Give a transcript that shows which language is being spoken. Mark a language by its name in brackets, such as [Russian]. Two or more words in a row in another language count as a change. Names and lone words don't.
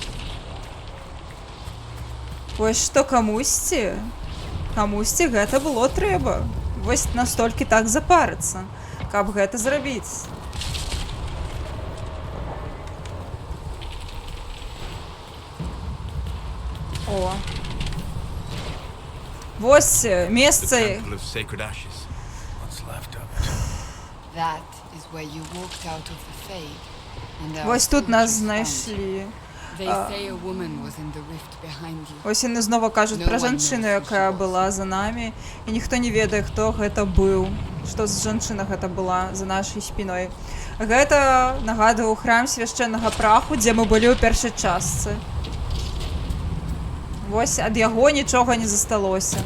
[Belarusian] Вось што камусьці гэта было трэба. Вось настолькі так запарыцца, каб гэта зрабіць. О. Вось [English] The [Belarusian] месца. [English] Temple of Sacred Ashes. What's left of it? That is where you walked out of the Fade. And our [Belarusian] Вось тут нас [English] soldiers found you. [Belarusian] знайшлі. [English] They say a woman was in the rift behind you. [Belarusian] Ось яны знову кажуць пра жанчыну, якая была за намі, і ніхто не ведае, хто гэта быў, што з жанчына гэта была за нашай спіной. Гэта нагадваў храм свяшчэннага праху, дзе мы былі ў першай частцы. Вось ад яго нічога не засталося.